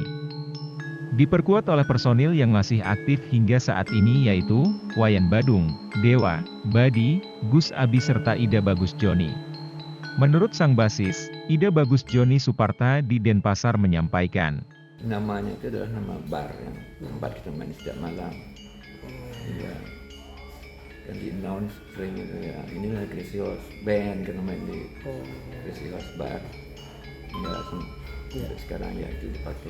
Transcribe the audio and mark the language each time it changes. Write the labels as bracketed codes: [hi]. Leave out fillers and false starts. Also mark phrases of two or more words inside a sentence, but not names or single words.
[id] Diperkuat oleh personil yang masih aktif hingga saat ini yaitu, Wayan Badung, Dewa, Badi, Gus Abi serta Ida Bagus Joni. Menurut sang basis, Ida Bagus Joni Suparta di Denpasar menyampaikan, Namanya itu adalah nama bar yang tempat kita main setiap malam. Ya. Dan di announce sering itu ya, inilah Crazy Horse Band karena main di Crazy Horse Bar. Ya, sekarang ya itu dipakai.